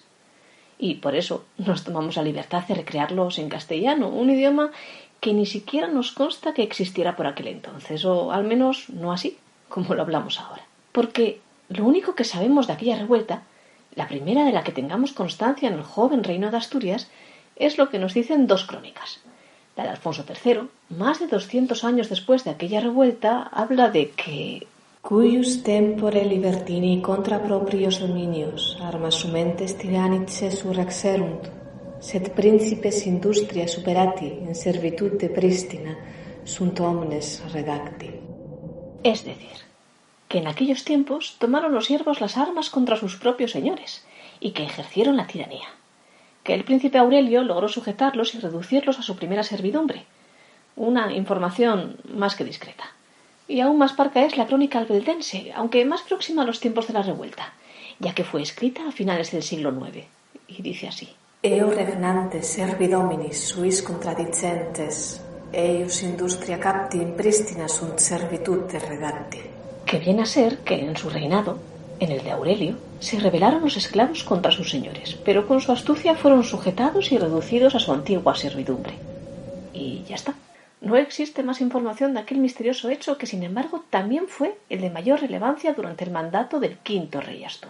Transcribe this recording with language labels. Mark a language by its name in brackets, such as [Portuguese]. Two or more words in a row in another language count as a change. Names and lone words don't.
[Spanish] Y por eso nos tomamos la libertad de recrearlos en castellano, un idioma que ni siquiera nos consta que existiera por aquel entonces, o al menos no así, como lo hablamos ahora. Porque lo único que sabemos de aquella revuelta, la primera de la que tengamos constancia en el joven reino de Asturias, es lo que nos dicen 2 crónicas. La de Alfonso III, más de 200 años después de aquella revuelta, habla de que [Latin] cuius tempore libertini contra proprios dominios armas sumentes tiranice surrexerunt, sed principes industria superati in servitude prístina sunt omnes redacti. Es decir, que en aquellos tiempos tomaron los siervos las armas contra sus propios señores y que ejercieron la tiranía. Que el príncipe Aurelio logró sujetarlos y reducirlos a su primera servidumbre. Una información más que discreta. Y aún más parca es la crónica albeldense, aunque más próxima a los tiempos de la revuelta, ya que fue escrita a finales del siglo IX. Y dice así: Eo regnantes servidominis suis contradicentes, eius industria capti in pristina sunt servitude redacti. [Spanish] Que viene a ser que en su reinado, en el de Aurelio, se rebelaron los esclavos contra sus señores, pero con su astucia fueron sujetados y reducidos a su antigua servidumbre. Y ya está. No existe más información de aquel misterioso hecho que, sin embargo, también fue el de mayor relevancia durante el mandato del quinto rey Astur.